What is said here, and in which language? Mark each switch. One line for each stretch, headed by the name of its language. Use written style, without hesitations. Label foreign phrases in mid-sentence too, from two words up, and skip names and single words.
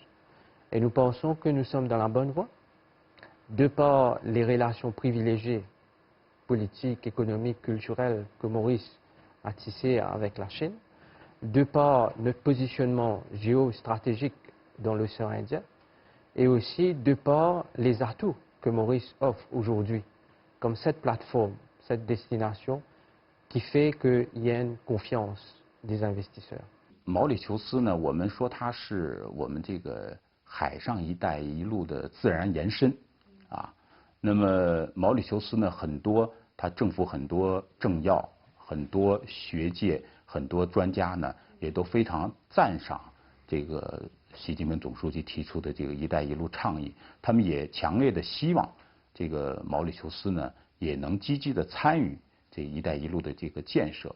French: Et nous pensons que nous sommes dans la bonne voie, de par les relations privilégiées politiques, économiques, culturelles que Maurice a tissées avec la Chine, de par notre positionnement géostratégique dans l'océan Indien, et aussi de par les atouts que Maurice offre aujourd'hui, comme cette plateforme, cette destination, qui fait qu'il y a une confiance des investisseurs.
Chinese: 毛里求斯呢，我们说它是我们这个海上一带一路的自然延伸，啊，那么毛里求斯呢，很多它政府很多政要、很多学界、很多专家呢，也都非常赞赏这个习近平总书记提出的这个“一带一路”倡议，他们也强烈的希望这个毛里求斯呢也能积极的参与这“一带一路”的这个建设。